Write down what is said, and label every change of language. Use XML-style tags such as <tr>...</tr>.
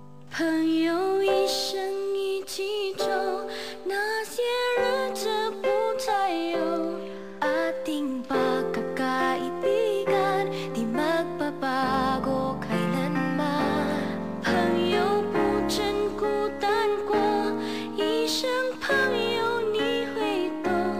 <zh>朋友一生一起走，那些日子不再有。</zh> <tl>Ating pagkakaibigan, di magbabago kailanman.</tl> <zh>朋友不真孤单过，一生朋友你会懂。</zh>